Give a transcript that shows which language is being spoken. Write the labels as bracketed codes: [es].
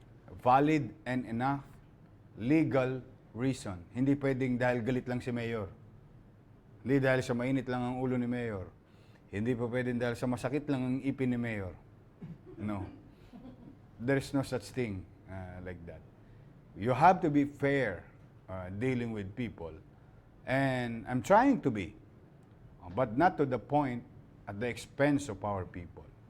[en] A valid and enough legal reason. [tl] Hindi pwedeng dahil galit lang si Mayor. Hindi dahil sa mainit lang ang ulo ni Mayor. Hindi pa pwedeng dahil sa masakit lang ang ipin ni Mayor. [en] No. There's no such thing like that. You have to be fair dealing with people. And I'm trying to be. But not to the point at the expense of our people.